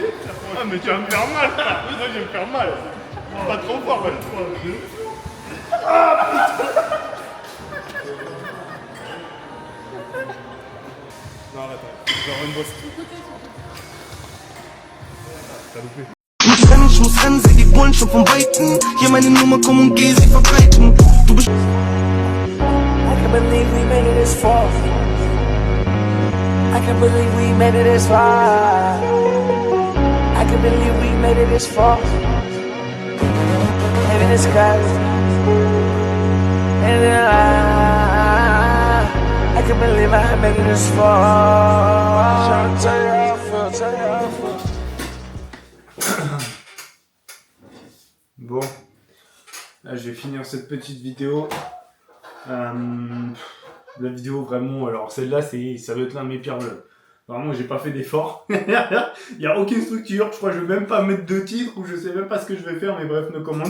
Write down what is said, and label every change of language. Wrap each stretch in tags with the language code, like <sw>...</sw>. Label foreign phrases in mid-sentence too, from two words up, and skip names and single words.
<fr>Ah, mais tu vas me faire mal, frère. Moi, je vais me faire mal. Pas trop fort, pas trop fort. Ah, putain. Non, arrête, genre une bosse. T'as loupé.</fr> <de>Ich muss rennen, seh die Bullen schon vom Weiten. Hier meine Nummer, komm und geh sie verbreiten. Du bist.</de> <en>I can't believe we made it this far. I can't believe we made it this far. I can't believe we made it this far. Maybe the skies. And then I can't believe I made it this far. Trying to tell you how I feel, tell you how I feel.</en> <fr>Bon, là je vais finir cette petite vidéo. La vidéo vraiment, alors celle-là ça va être l'un de mes pires vlogs. Vraiment j'ai pas fait d'effort. Il n'y a aucune structure, je crois que je vais même pas mettre de titre ou je sais même pas ce que je vais faire, mais bref,</fr> <en>no comment.</en>